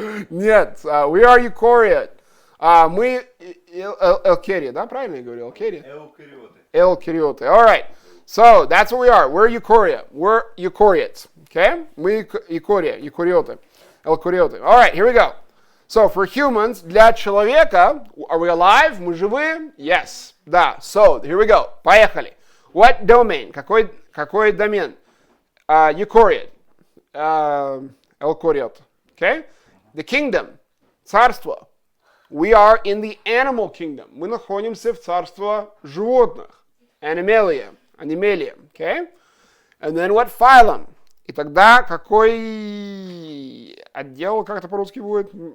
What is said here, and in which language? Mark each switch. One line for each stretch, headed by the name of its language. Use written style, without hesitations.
Russian: Нет,
English: we are eukaryote.
Russian: Мы eukarya, да, правильно я говорю, eukarya? Эукариоты.
English: Eukaryote. All right. So that's what we are. We're eukarya. We're eukaryotes. Okay?
Russian: Мы eukaryote.
English: Eukaryote. All right, here we go. So for humans,
Russian: для человека,
English: are we alive?
Russian: Мы живы?
English: Yes.
Russian: Да.
English: So here we go.
Russian: Поехали.
English: What domain?
Russian: Какой домен?
English: Eukaryote. Eukaryote. Okay? The kingdom.
Russian: Царство.
English: We are in the animal kingdom.
Russian: Мы находимся в царстве животных.
English: Animalia. Okay? And then what phylum?
Russian: И тогда какой отдел, как это по-русски будет?